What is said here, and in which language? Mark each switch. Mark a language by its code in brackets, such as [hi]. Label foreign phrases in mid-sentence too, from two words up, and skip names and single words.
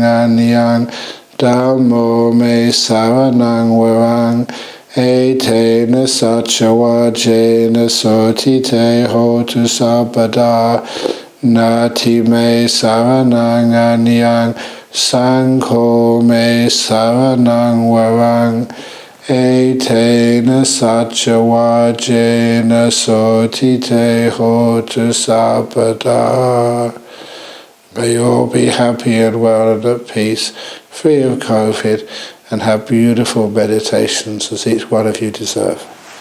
[pi] anyang Dhammo me saranang varang etena satchawajena sotite hotu sabada Nati me saranang anyang Sangho me saranang varang etena satchawajena sotite hotu sabada. [en] May you all be happy and well and at peace, free of COVID, and have beautiful meditations as each one of you deserve.